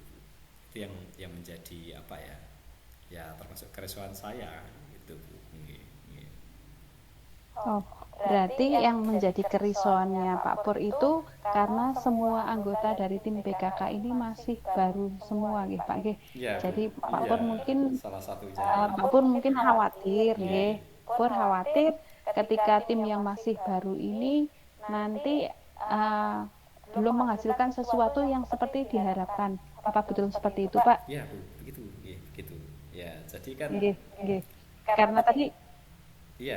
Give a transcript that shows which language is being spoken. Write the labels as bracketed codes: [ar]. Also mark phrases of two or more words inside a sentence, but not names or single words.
[id] Itu yang menjadi apa ya? Ya termasuk keresahan saya gitu Bu. Oh, berarti yang menjadi kerisauannya Pak Pur itu karena semua anggota dari tim PKK ini masih baru semua nggih Pak nggih. Ya Bu. Jadi Pak Iya, Pur mungkin salah satunya. Pak Pur mungkin khawatir nggih. Nggih. Pur khawatir ketika tim yang masih baru ini nanti uh, belum menghasilkan sesuatu yang seperti diharapkan. Apa betul seperti itu, Pak? Ya Bu, begitu, gitu. Ya, jadi kan Nggih, nggih. Karena tadi iya, seharusnya